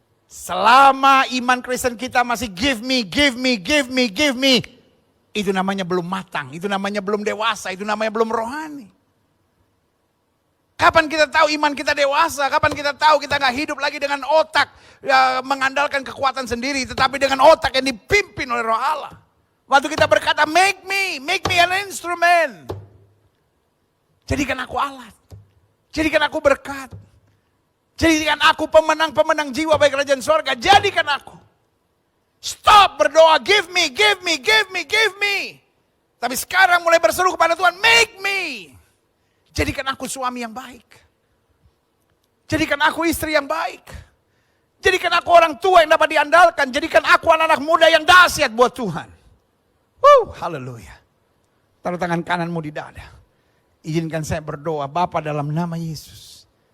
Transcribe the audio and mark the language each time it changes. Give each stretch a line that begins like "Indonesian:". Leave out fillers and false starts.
Indonesian: Selama iman Kristen kita masih
English: give me, give me, give me, give me.
Indonesian: Itu namanya belum matang, itu namanya belum dewasa, itu namanya belum rohani. Kapan kita tahu iman kita dewasa? Kapan kita tahu kita gak hidup lagi dengan otak ya, mengandalkan kekuatan sendiri, tetapi dengan otak yang dipimpin oleh Roh Allah. Waktu kita berkata,
English: make me an instrument.
Indonesian: Jadikan aku alat. Jadikan aku berkat. Jadikan aku pemenang-pemenang jiwa bagi kerajaan sorga. Jadikan aku.
English: Stop
Indonesian: berdoa,
English: give me, give me, give me, give me.
Indonesian: Tapi sekarang mulai berseru kepada Tuhan,
English: make me.
Indonesian: Jadikan aku suami yang baik. Jadikan aku istri yang baik. Jadikan aku orang tua yang dapat diandalkan. Jadikan aku anak-anak muda yang dahsyat buat Tuhan. Haleluya. Taruh tangan kananmu di dada. Izinkan saya berdoa, Bapa dalam nama Yesus.